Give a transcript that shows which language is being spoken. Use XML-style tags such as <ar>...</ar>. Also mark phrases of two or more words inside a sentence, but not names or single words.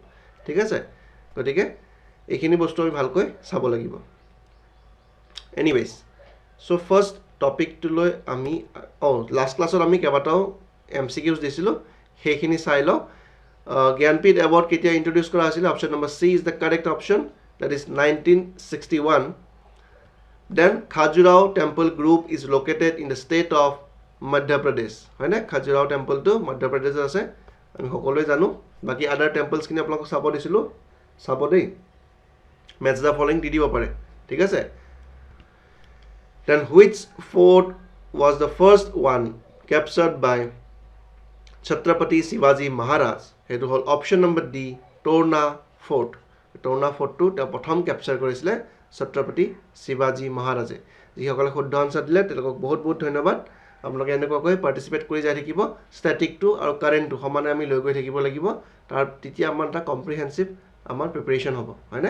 <as>ঠিক আছে, গতিকে এইখিনি বস্তু আমি ভালকৈ চাব লাগিব।</as> <en>anyways, so first topicটোলৈ</en> <as>আমি</as> <en>last classত</en> <as>আমি কেইবাটাও MCQs দিছিলোঁ, সেইখিনি চাই লওঁ। জ্ঞানপীঠ এৱাৰ্ড কেতিয়া ইণ্ট্ৰডিউচ কৰা হৈছিলে?</as> <en>option number C is the correct option, that is 1961. Then Khajuraho Temple Group is located in the state of Madhya Pradesh.</en> <as>হয় নে? Khajuraho টেম্পলটো মধ্য প্ৰদেশত আছে, আমি সকলোৱে জানো। বাকী</as> <en>other templesখিনি</en> <as>আপোনালোকক চাব দিছিলোঁ, চাব দেই।</as> <en>match the following</en> <as>দি দিব পাৰে। ঠিক আছে।</as> <en>Then which fort was the first one captured by Chhatrapati Shivaji Maharaj?</en> <as>সেইটো হ'ল</as> <en>option number D,</en> <as>Torna Fort. Torna Fortটো তেওঁ প্ৰথম কেপচাৰ কৰিছিলে ছত্ৰপতি শিৱাজী মহাৰাজে। যিসকলে শুদ্ধ আনচাৰ দিলে তেওঁলোকক বহুত বহুত ধন্যবাদ। আপোনালোকে এনেকুৱাকৈ পাৰ্টিচিপেট কৰি যাই থাকিব। ষ্টেটিকটো আৰু কাৰেণ্টটো সমানে আমি লৈ গৈ থাকিব লাগিব। তেতিয়া আমাৰ এটা কম্প্ৰিহেনচিভ আমাৰ প্ৰিপেৰেশ্যন হ'ব, হয়নে?</as>